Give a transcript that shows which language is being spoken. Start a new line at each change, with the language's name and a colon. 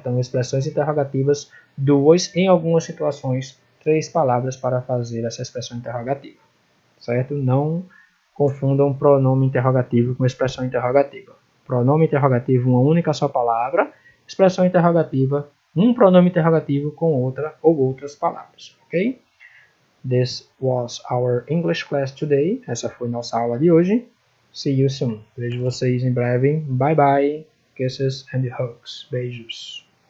Portuguese: Então, expressões interrogativas, duas, em algumas situações, três palavras para fazer essa expressão interrogativa. Certo? Não confundam pronome interrogativo com expressão interrogativa. Pronome interrogativo, uma única só palavra. Expressão interrogativa, um pronome interrogativo com outra ou outras palavras. Ok?
English: This was our English class today.
Portuguese: Essa foi nossa aula de hoje.
English: See you soon.
Portuguese: Vejo vocês em breve.
English: Bye bye. Kisses and hugs.
Portuguese: Beijos.